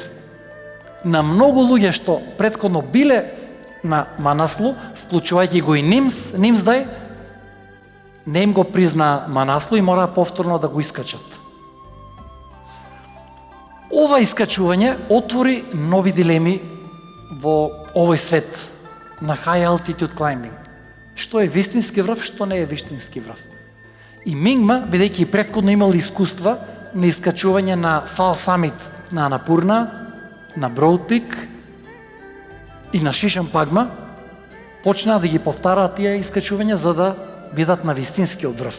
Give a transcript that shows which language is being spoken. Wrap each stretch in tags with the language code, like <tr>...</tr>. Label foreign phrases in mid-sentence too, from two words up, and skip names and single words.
<mk>На многу луѓе што претходно биле на Манаслу, вклучувајќи го и Нимсдај, не им го призна Манаслу и мора повторно да го искачат. Ова искачување отвори нови дилеми во овој свет на</mk> <en>high altitude climbing.</en> <mk>Што е вистински врв, што не е вистински врв. И Мингма, бидејќи претходно имал искуства на искачување на</mk> <en>false summit</en> <mk>на Анапурна, на Броуд Пик и на Шишампагма, почнаа да ги повтараат тие искачувања за да бидат на вистинскиот врв.</mk>